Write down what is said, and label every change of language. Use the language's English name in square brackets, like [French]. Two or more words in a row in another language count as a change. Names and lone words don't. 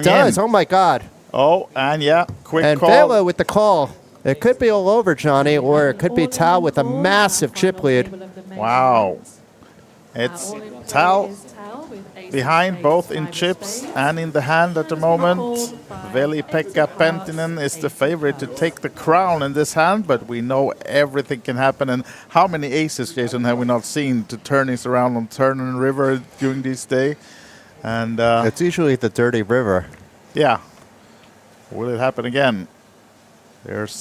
[English] He does. Oh, my God. Oh, and yeah, quick and call. And Velo with the call. It could be all over, Johnny, or it could be Tal with a massive chip lead. Wow. It's Tal behind both in chips and in the hand at the moment. Veli-Pekka Penttinen is the favorite to take the crown in this hand, but we know everything can happen. And how many aces, Jason, have we not seen to turnings around on Turner River during this day? And it's usually the dirty river. Yeah. Will it happen again? There's